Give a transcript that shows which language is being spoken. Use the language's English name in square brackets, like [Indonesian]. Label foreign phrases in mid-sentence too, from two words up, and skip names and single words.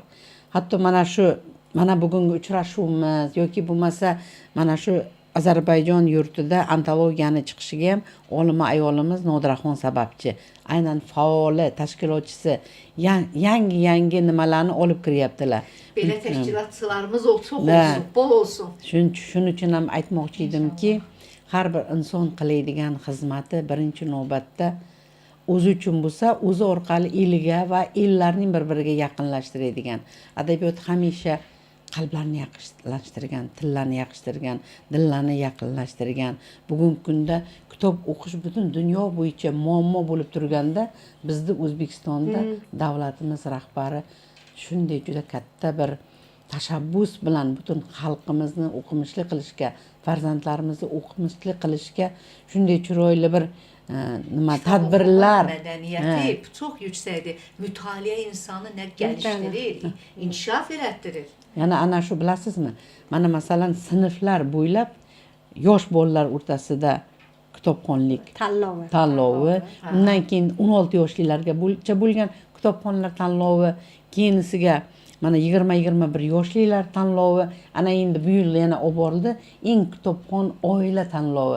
[Uzbek] Hatto mana bugungi uchrashuvimiz yoki bo'lmasa mana shu Ozarbayjon yurtida antologiyani chiqishiga ham olima ayolimiz Nodiraxon sababchi. Aynan faoli, tashkilotchisi yangi nimalarni olib kiryaptilar. [Azerbaijani] Belə təşkilatçılarımız çox olsun, bol olsun. [Uzbek] Shuning uchun ham aytmoqchi edimki, har bir inson qiladigan xizmati birinchi navbatda o'zi uchun bo'lsa, o'zi orqali eliga va ellarning bir-biriga yaqinlashtiradigan. Adabiyot hamisha qalblarni yaqinlashtirgan, tillarni yaqinlashtirgan, dillarni yaqinlashtirgan. Bugungi kunda kitob o'qish butun dunyo bo'yicha muammo bo'lib turganda, bizning O'zbekistonda davlatimiz rahbari shunday juda katta bir tashabbus bilan butun xalqimizni o'qimishli qilishga, farzandlarimizni o'qimishli qilishga shunday chiroyli bir nima tadbirlar, [Azerbaijani] Mədəniyyəti çox yüksəkdir. Mütaliə insanı nə gəlişdirir, inkişaf elətdirir. [Uzbek] yana ana shu bilasizmi? Mana masalan sinflar bo'ylab yosh bolalar o'rtasida kitobxonlik tanlovi, undan keyin 16 yoshlilarga bo'lgan kitobxonlar tanlovi, keyinisiga mana 20-21 yoshlilar tanlovi, ana endi bu yil yana olib borildi, eng kitobxon oila tanlovi.